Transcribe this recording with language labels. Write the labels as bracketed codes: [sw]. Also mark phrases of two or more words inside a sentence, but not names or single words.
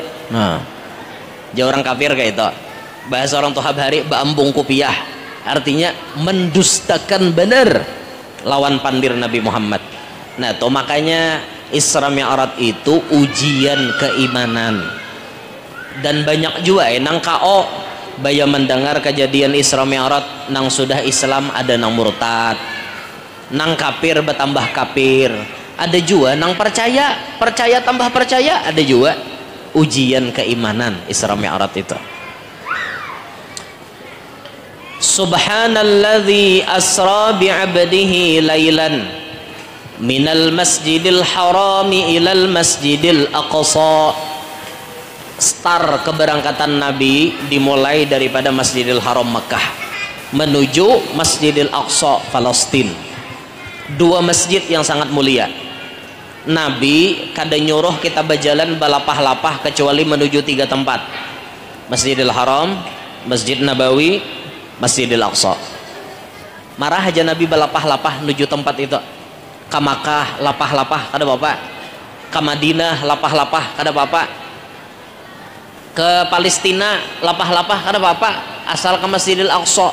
[id] Nah, jauh orang kafir kayak itu. Bahasa orang tua hari mbak ambung kupiah. Artinya mendustakan benar lawan pandir Nabi Muhammad. Nah, tuh makanya Isra Mi'raj itu ujian keimanan. Dan banyak juga nang KO baya mendengar kejadian Isra Mi'raj nang sudah Islam ada nang murtad, nang kafir bertambah kafir, ada juga nang percaya tambah percaya, ada juga ujian keimanan Isra Mi'raj itu. [ar] سبحان الذي أسرى بعبده ليلا من المسجد الحرام إلى المسجد الأقصى. [id] Start keberangkatan Nabi dimulai daripada Masjidil Haram Mekah menuju Masjidil Aqsa Palestina. 2 masjid yang sangat mulia. Nabi kada nyuruh kita berjalan balapah-lapah kecuali menuju 3 tempat: Masjidil Haram, Masjid Nabawi, Masjidil Aqsa. Marah aja Nabi balapah-lapah menuju tempat itu. Ke Makkah lapah-lapah kada bapak, ke Madinah lapah-lapah kada bapak, ke Palestina lapah-lapah kada apa-apa, asal ke Masjidil Aqsa.